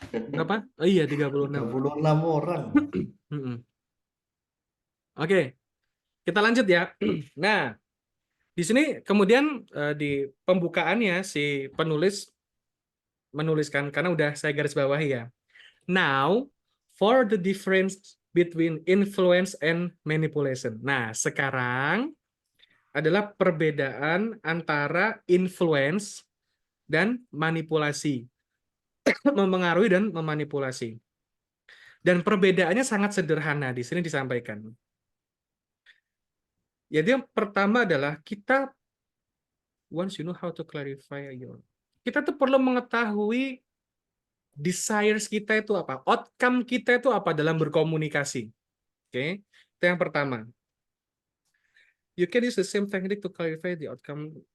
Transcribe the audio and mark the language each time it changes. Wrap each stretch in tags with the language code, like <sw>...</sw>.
<id>Berapa? Oh iya, 36. 36 orang. Mm-mm. Oke, kita lanjut ya. Nah, di sini kemudian di pembukaannya si penulis menuliskan, karena udah saya garis bawahi ya.</id> <en>Now, for the difference between influence and manipulation.</en> <id>Nah, sekarang adalah perbedaan antara influence dan manipulasi, memengaruhi dan memanipulasi. Dan perbedaannya sangat sederhana di sini disampaikan. Jadi yang pertama adalah kita</id> <en>once you know how to clarify your,</en> <id>kita tuh perlu mengetahui desires kita itu apa, outcome kita itu apa dalam berkomunikasi. Oke, itu yang pertama.</id> <en>You can use the same technique to clarify the outcome.</en>